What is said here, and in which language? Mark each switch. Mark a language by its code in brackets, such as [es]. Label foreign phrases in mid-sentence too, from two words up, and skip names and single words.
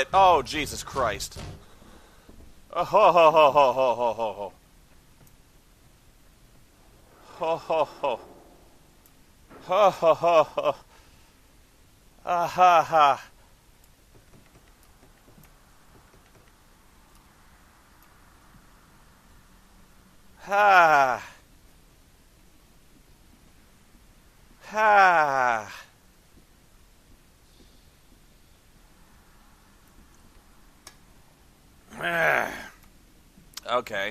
[en] Oh, Jesus Christ. Oh, ho, ho, ho, ho, ho, ho, ho, ho. Ho, ho, ho. Ho, ho, ho, ho. Ah, ha, ha. Ha. Ha. Okay.